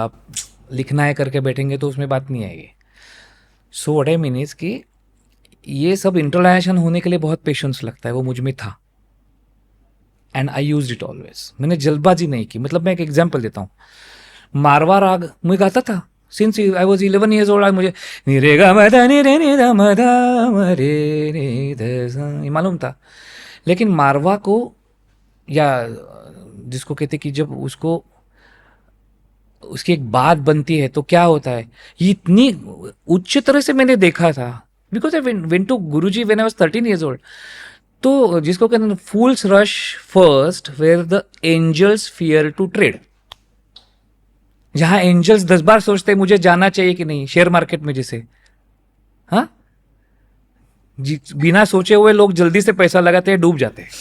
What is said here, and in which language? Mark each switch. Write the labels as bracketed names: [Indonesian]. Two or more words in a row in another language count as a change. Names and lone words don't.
[Hindi] आप लिखना है करके बैठेंगे तो उसमें बात नहीं आएगी। [English] so what I mean is [Hindi] कि ये सब इंटरलाइजेशन होने के लिए बहुत पेशेंस लगता है, वो मुझ में था। [English] and I used it always. [Hindi] मैंने जल्दबाजी नहीं की। मतलब मैं एक एग्जांपल देता हूँ, मारवा राग मैं गाता था [English] since I was 11 years old. [Hindi] मुझे नि रे गा म दा नि रे नि दा म दा म रे रे द सा ये मालूम था। लेकिन मारवा को, या जिसको कहते कि जब उसको उसकी एक बात बनती है तो क्या होता है, ये इतनी उच्च तरह से मैंने देखा था। [English] because I went to Guruji when I was 13 years old. [Hindi] तो जिसको कहते हैं [English] fools rush first where the angels fear to tread. [Hindi] जहां एंजल्स 10 बार सोचते हैं मुझे जाना चाहिए कि नहीं, [English] share market [Hindi] में जैसे, हाँ, बिना सोचे हुए लोग जल्दी से पैसा लगाते हैं, डूब जाते हैं।